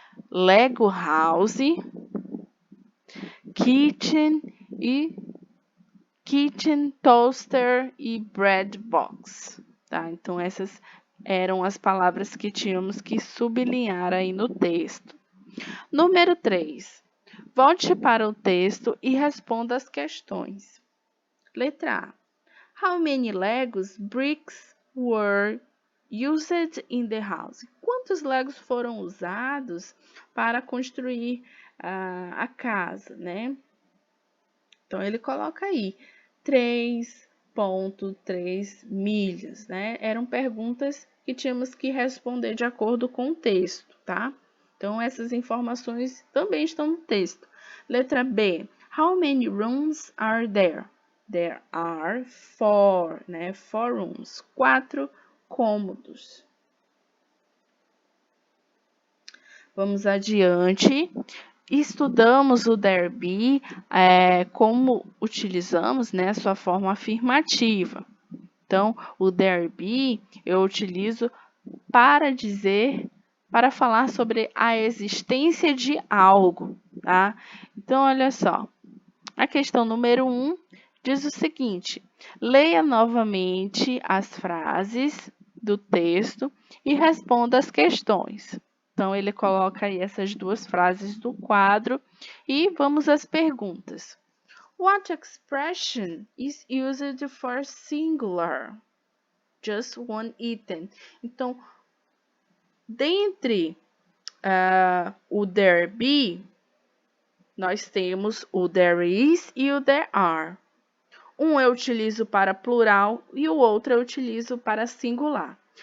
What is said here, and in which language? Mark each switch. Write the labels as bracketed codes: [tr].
[en] Lego House, Kitchen, Toaster e Bread Box. Tá? [pt] Então, essas eram as palavras que tínhamos que sublinhar aí no texto. Número 3. Volte para o texto e responda as questões. Letra A. [en] How many Legos bricks were used in the house? [pt] Quantos Legos foram usados para construir a casa, né? Então, ele coloca aí 3,3 milhas, né? Eram perguntas que tínhamos que responder de acordo com o texto, tá? Então, essas informações também estão no texto. Letra B. [en] How many rooms are there? There are 4, né? 4 rooms. [pt] 4 cômodos. Vamos adiante. Estudamos o there be, como utilizamos, né, sua forma afirmativa. Então, o there be eu utilizo para falar sobre a existência de algo, tá? Então, olha só, a questão número 1 diz o seguinte: leia novamente as frases do texto e responda as questões. Então, ele coloca aí essas duas frases do quadro e vamos às perguntas. [en] What expression is used for singular? Just one item. [pt] Então, dentre o there be, nós temos o there is e o there are. Um eu utilizo para plural e o outro eu utilizo para singular.